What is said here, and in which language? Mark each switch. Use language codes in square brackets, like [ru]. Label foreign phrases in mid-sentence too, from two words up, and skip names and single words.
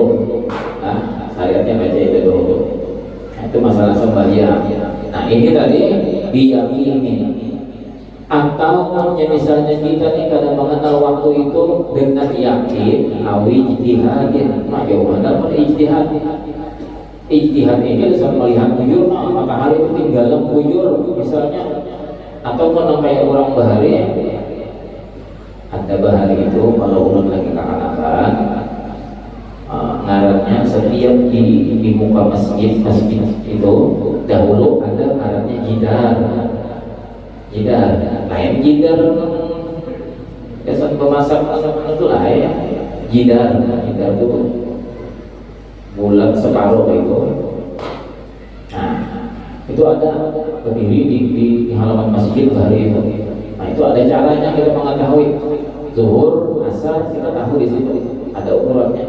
[bjn] Nah syariatnya baca itu dahulu. Nah, itu masalah sembahyang. Nah ini tadi diyakini. Atau misalnya kita nih kadang mengenal waktu itu dengan yakin, [ar] أو باجتهاد, [bjn] nah jawabannya pada ijtihad. Ijtihad ini bisa melihat bujur, nah matahari itu tinggal bujur misalnya, atau kalau kayak orang bahari, ada bahari itu kalau ulun lagi kakan-kakan, ngarannya setiap di muka masjid itu dahulu ada ngarannya jidar. Lain jidar kesan pemasak itu lah ya. Jidar itu bulat separuh itu. Nah itu ada berdiri di halaman masjid hari itu. Nah itu ada caranya kita mengetahui zuhur, asar kita tahu di situ ada ukurannya.